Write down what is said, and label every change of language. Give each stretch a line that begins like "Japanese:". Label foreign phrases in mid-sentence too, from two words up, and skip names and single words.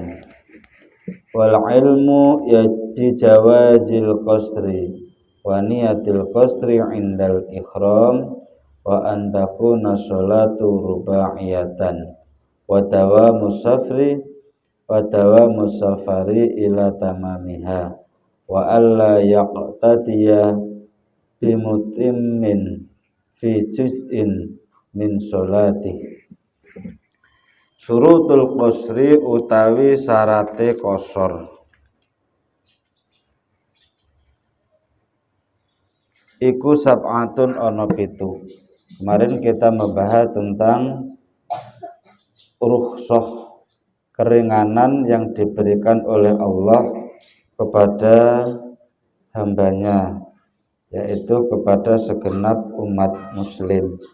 Arabic: والعلم يدي جواز القصر ونية القصر عند الإحرام وأن تكون الصلاة رباعية ودوام السفر ودوام السفر إلى تمامها وألا يقتدي بمتم في جزء من الصلاة. شروط القصر
Javanese: utawi syarate qasar iku sab'atun ana pitu.
Indonesian: Kemarin kita membahas tentang rukhsah, keringanan yang diberikan oleh Allah kepada hambanya, yaitu kepada segenap umat muslim.